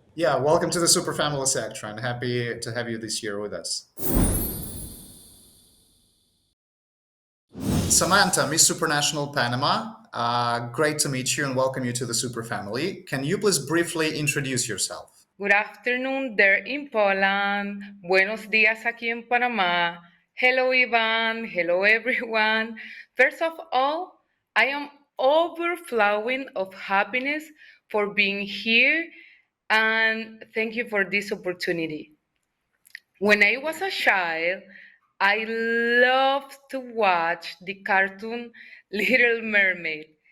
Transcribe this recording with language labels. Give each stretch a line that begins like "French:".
English: Yeah, welcome to the Super family, Sector, and happy to have you this year with us. Samantha, Miss Supranational Panama, great to meet you and welcome you to the Super family. Can you please briefly introduce yourself? Good afternoon there in Poland.
Spanish: Buenos días aquí en Panama.
English: Hello, Ivan. Hello, everyone. First of all, I am overflowing of happiness for being here and thank you for this opportunity. When I was a child, I loved to watch the cartoon Little Mermaid.